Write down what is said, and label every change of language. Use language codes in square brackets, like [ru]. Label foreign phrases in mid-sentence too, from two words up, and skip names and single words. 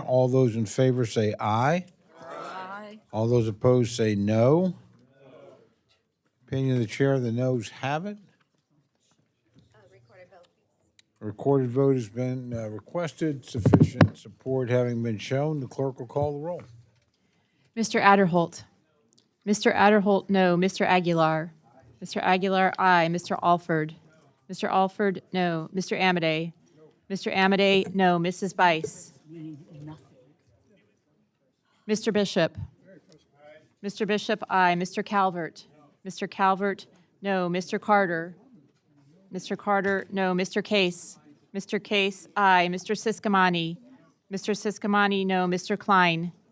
[en] All those in favor say aye. Aye. All those opposed say no. Opinion of the chair, the noes have it. A recorded vote has been requested. Sufficient support having been shown, the clerk will call the roll. Mr. Adderholt. Mr. Adderholt, no. Mr. Aguilar. Mr. Aguilar, aye. Mr. Alford. Mr. Alford, no. Mr. Amadei. Mr. Amadei, no. Mrs. Bice. Mr. Bishop. Mr. Bishop, aye. Mr. Calvert. Mr. Calvert, no. Mr. Carter. Mr. Carter, no. Mr. Case. Mr. Case, aye. Mr. Siscomani. Mr. Siscomani, no. Mr. Klein.